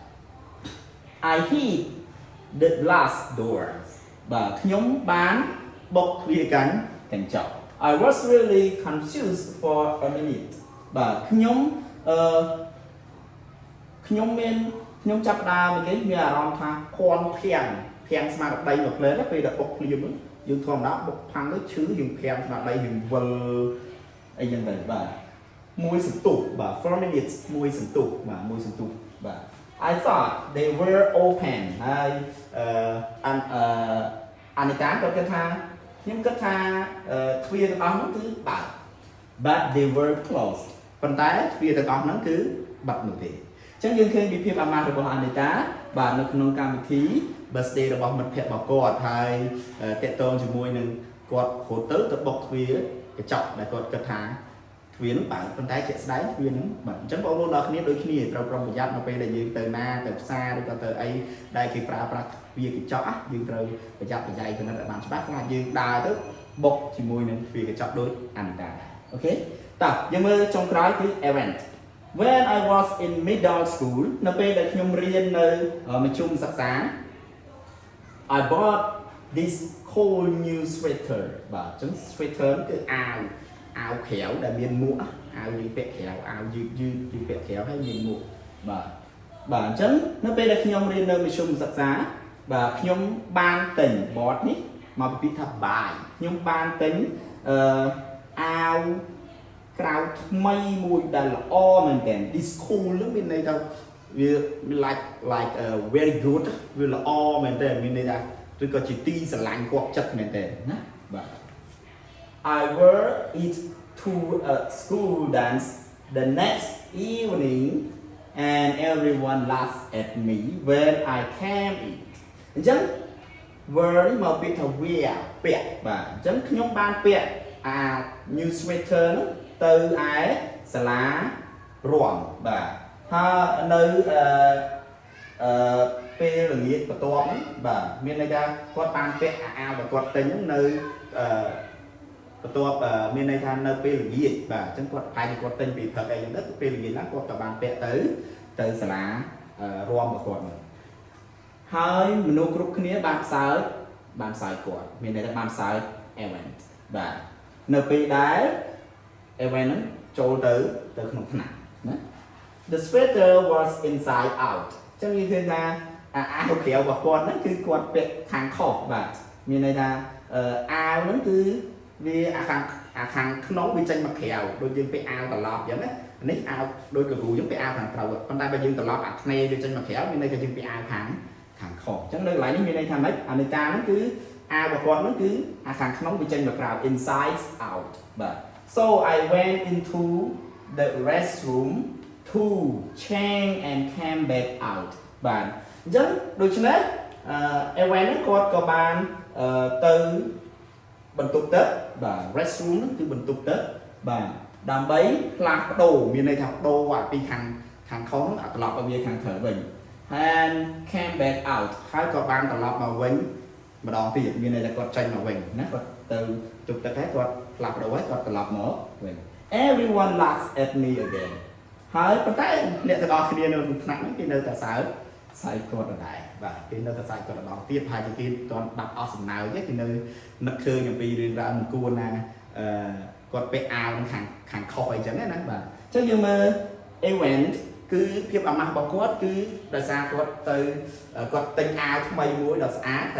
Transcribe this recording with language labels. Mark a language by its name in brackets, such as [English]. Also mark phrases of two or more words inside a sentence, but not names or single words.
[English] I hit the glass door [Khmer] បាទខ្ញុំបានបុកទ្វារកញ្ចក់ [English] I was really confused for a minute [Khmer] បាទខ្ញុំ ចាប់ដើមគេមានអារម្មណ៍ថាភ័ន្តភាំងស្មារតីមកភ្លើពេលដែលបុកភ្លាមយើងធម្មតាបុកផាំងទៅឈឺយើងភាំងស្មារតីយើងវិលអីចឹងទៅបាទមួយសន្ទុះបាទ [English] 4 minutes [Khmer] មួយសន្ទុះបាទ [English] I thought they were open [Khmer] ហើយAnita គាត់គិតថាខ្ញុំគិតថាទ្វារទាំងអស់នោះគឺបើក [English] but they were [Khmer] closed ប៉ុន្តែទ្វារទាំងអស់ហ្នឹងគឺបិទនោះទេអញ្ចឹងយើងឃើញពីភាពអាម៉ាស់របស់ Anita បាទនៅក្នុងកម្មវិធី birthday របស់មិត្តភក្តិរបស់គាត់ហើយតេតងជាមួយនឹងគាត់រត់ទៅបុកទ្វារកញ្ចក់ដែលគាត់គិតថាទ្វារនោះបើកប៉ុន្តែជាក់ស្ដែងទ្វារនោះបាទអញ្ចឹងបងប្អូនទាំងគ្នាដូចគ្នាត្រូវប្រុងប្រយ័ត្ននៅពេលដែលយើង ទៅណាទៅផ្សារឬក៏ទៅអីដែលគេប្រើប្រាស់ទ្វារកញ្ចក់យើងត្រូវប្រយ័ត្នប្រយែងគណិតឲ្យបានច្បាស់ខ្លាចយើងដើរទៅបុកជាមួយនឹងទ្វារកញ្ចក់ដូច Anita ដែរអូខេតោះយើងមើលចុងក្រោយគឺ event [English] When I was in middle school [Khmer] នៅពេលដែលខ្ញុំរៀននៅមធ្យមសិក្សា [English] I bought this cool new sweater [Khmer] បាទអញ្ចឹង sweater គឺអាវក្រៅដែលមានមួកអាវយើងពាក់ក្រៅអាវយឺតយើងពាក់ ក្រៅហើយមានមួកបាទអញ្ចឹងនៅពេលដែលខ្ញុំរៀននៅមធ្យមសិក្សាបាទខ្ញុំបានទិញ bought នេះមកពីពាក្យថា buy ខ្ញុំបាន ទិញអាវក្រៅថ្មីមួយដែលល្អមែនតើ [English] this cool [Khmer] នឹងមានន័យថាវា [English] like very good [Khmer] វាល្អមែនតើមានន័យថាឬក៏ជាទីស្រឡាញ់គាត់ចិត្តមែនតើណាបាទ [English] I wear it to a school dance the next evening and everyone laughs at me when I came in [Khmer] អញ្ចឹង word នេះមកពីថា wear ពាក់បាទអញ្ចឹងខ្ញុំបានពាក់អា [English] new sweater [Khmer] នោះទៅឯសាលារំបាទហើយនៅ ពេលល្ងាចបន្ទាប់ហ្នឹងបាទមានន័យថាគាត់បានពាក់អាវដែលគាត់ទិញហ្នឹងនៅបន្ទាប់មានន័យថានៅពេលល្ងាចបាទអញ្ចឹងគាត់ប្រហែលជាគាត់ទិញពីព្រឹកអីយ៉ាងទៅពេលល្ងាចហ្នឹងគាត់ក៏បានពាក់ទៅសាលារំរបស់គាត់ហ្នឹងហើយមនុស្សគ្រប់គ្នាបានសើចគាត់មានន័យថាបានសើច event បាទនៅពេលដែល event ហ្នឹងចូលទៅក្នុងថ្នាក់ណា [English] The sweater was inside out [Khmer] ចឹងនិយាយថាអាវក្រៅរបស់គាត់ហ្នឹងគឺគាត់ពាក់ខាងខុស បាទមានន័យថាអាវហ្នឹងគឺវាអាខាងក្នុងវាចេញមកក្រៅដូចយើងពាក់អាវត្រឡប់អញ្ចឹងណានេះអាវដូចកគ្រូយើងពាក់អាវខាងក្រៅប៉ុន្តែបើយើងត្រឡប់អាធ្នេវាចេញមកក្រៅមានន័យថាយើងពាក់អាវខាងខុសអញ្ចឹងនៅកន្លែងនេះមានន័យថាម៉េចអាន័យការហ្នឹងគឺអាវរបស់គាត់ហ្នឹងគឺអាខាងក្នុងវាចេញមកក្រៅ [English] inside out [Khmer] បាទ [English] so I went into the restroom to change and came back out [Khmer] បាទអញ្ចឹងដូច្នេះ Evan ហ្នឹងគាត់ក៏បានទៅបន្ទប់ទឹកបាទ restroom ហ្នឹងគឺបន្ទប់ទឹកបាទដើម្បីផ្លាស់ប្ដូរមានន័យថាប្ដូរអាពីខាងខុសហ្នឹងត្រឡប់មកវាខាងត្រូវវិញ [English] and came back out [Khmer] ហើយក៏បានត្រឡប់មកវិញម្ដងទៀតមានន័យថាគាត់ចេញមកវិញណាគាត់ទៅបន្ទប់ទឹកហើយគាត់ផ្លាស់ប្ដូរហើយគាត់ត្រឡប់មកវិញ everyone [English] laughs at me again [Khmer] ហើយប៉ុន្តែអ្នកទាំងអស់គ្នានៅក្នុងថ្នាក់ហ្នឹងគេនៅតែសើចគាត់ដដែលបាទគេនៅតែសើចគាត់ដដែលទៀតហើយគេទាន់បាត់អស់សំណើចទេគេនៅនឹកឃើញអំពីរឿងរ៉ាវមិនគួរណាគាត់ពាក់អាវនឹង ខាងខុសអីចឹងណាបាទអញ្ចឹងយើងមើល event គឺភាពអាម៉ាស់របស់គាត់គឺដោយសារគាត់ទិញអាវថ្មីមួយដ៏ស្អាត